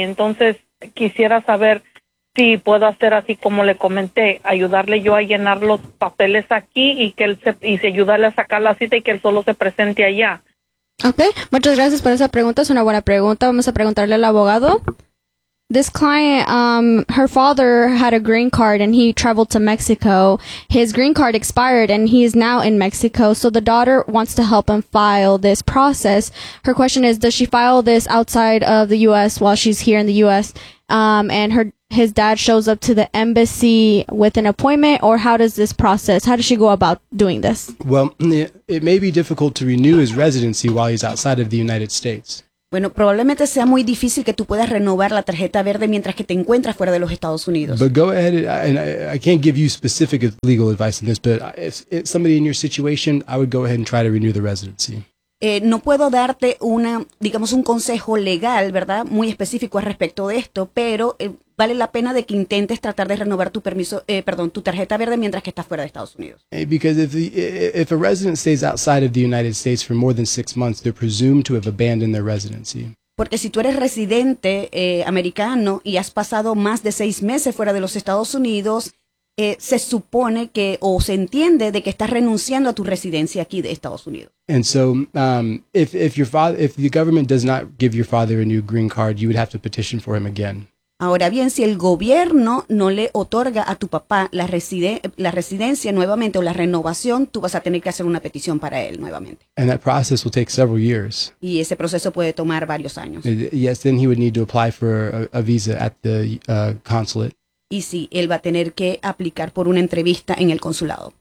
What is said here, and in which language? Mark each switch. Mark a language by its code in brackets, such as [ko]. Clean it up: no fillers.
[es] Entonces quisiera saber si puedo hacer así como le comenté, ayudarle yo a llenar los papeles aquí y que él se ayudarle a sacar la cita y que él solo se presente allá. Okay, muchas gracias por esa pregunta. Es una buena pregunta. Vamos a preguntarle al abogado. [en] This client, her father had a green card and he traveled to Mexico. His green card expired and he is now in Mexico. So the daughter wants to help him file this process. Her question is, does she file this outside of the U.S. while she's here in the U.S.? And his dad shows up to the embassy with an appointment, or how does this process, how does she go about doing this? Well, it may be difficult to renew his residency while he's outside of the United States. [es] Bueno, probablemente sea muy difícil que tú puedas renovar la tarjeta verde mientras que te encuentras fuera de los Estados Unidos. [en] But go ahead, I can't give you specific legal advice on this, but if somebody in your situation, I would go ahead and try to renew the residency. [es] No puedo darte una, digamos, un consejo legal, ¿verdad? Muy específico al respecto de esto, pero vale la pena de que intentes tratar de renovar tu tarjeta verde mientras que estás fuera de Estados Unidos. [en] Because if a resident stays outside of the United States for more than 6 months, they're presumed to have abandoned their residency. [es] Porque si tú eres residente americano y has pasado más de 6 meses fuera de los Estados Unidos, se supone que, o se entiende de que estás renunciando a tu residencia aquí de Estados Unidos. [en] And so, if the government does not give your father a new green card, you would have to petition for him again. [es] Ahora bien, si el gobierno no le otorga a tu papá la residencia nuevamente o la renovación, tú vas a tener que hacer una petición para él nuevamente. [en] And that process will take several years. [es] Y ese proceso puede tomar varios años. [en] Yes, then he would need to apply for a visa at the consulate. [es] Y sí, él va a tener que aplicar por una entrevista en el consulado.